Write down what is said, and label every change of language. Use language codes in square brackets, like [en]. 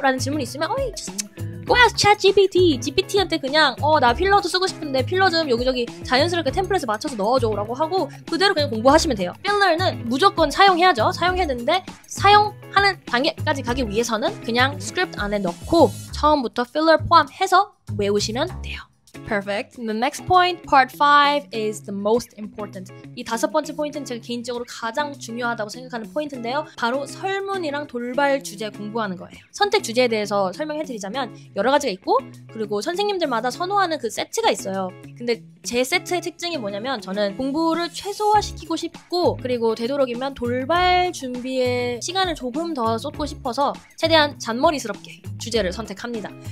[ko] 라는 질문이 있으면 [en] go ask ChatGPT. [ko] GPT한테 그냥 나 필러도 쓰고 싶은데 필러 좀 여기저기 자연스럽게 템플릿에 맞춰서 넣어줘 라고 하고 그대로 그냥 공부하시면 돼요. 필러는 무조건 사용해야죠. 사용해야 되는데 사용하는 단계까지 가기 위해서는 그냥 스크립트 안에 넣고 처음부터 필러 포함해서 외우시면 돼요. [en] Perfect. The next point, part 5, is the most important. [ko] 이 5번째 포인트는 제가 개인적으로 가장 중요하다고 생각하는 포인트인데요. 바로 설문이랑 돌발 주제 공부하는 거예요. 선택 주제에 대해서 설명해드리자면 여러 가지가 있고 그리고 선생님들마다 선호하는 그 세트가 있어요. 근데 제 세트의 특징이 뭐냐면 저는 공부를 최소화시키고 싶고 그리고 되도록이면 돌발 준비에 시간을 조금 더 쏟고 싶어서 최대한 잔머리스럽게 주제를 선택합니다.